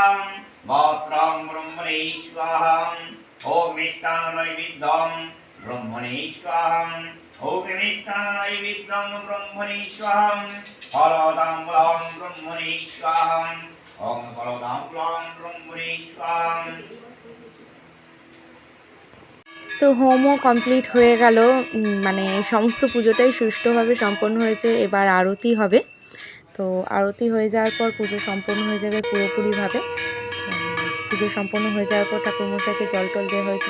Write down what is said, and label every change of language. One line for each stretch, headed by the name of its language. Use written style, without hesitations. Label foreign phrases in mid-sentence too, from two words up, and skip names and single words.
Sanskrit: বস্ত্রং ব্রহ্মণে স্বাহা ওম মিষ্টান্ন নৈবেদ্যং ব্রহ্মণে স্বাহা ওম মিষ্টান্ন নৈবেদ্যং ব্রহ্মণে স্বাহা ফলদাম্বুলং ব্রহ্মণে স্বাহা ওম ফলদাম্বুলং ব্রহ্মণে স্বাহা।
Bangla: তো হোমও কমপ্লিট হয়ে গেল, মানে সমস্ত পুজোটাই সুষ্ঠুভাবে সম্পন্ন হয়েছে। এবার আরতি হবে, তো আরতি হয়ে যাওয়ার পর পুজো সম্পন্ন হয়ে যাবে পুরোপুরিভাবে। পুজো সম্পন্ন হয়ে যাওয়ার পর ঠাকুরমশাইকে জল টল দেওয়া হয়েছিল।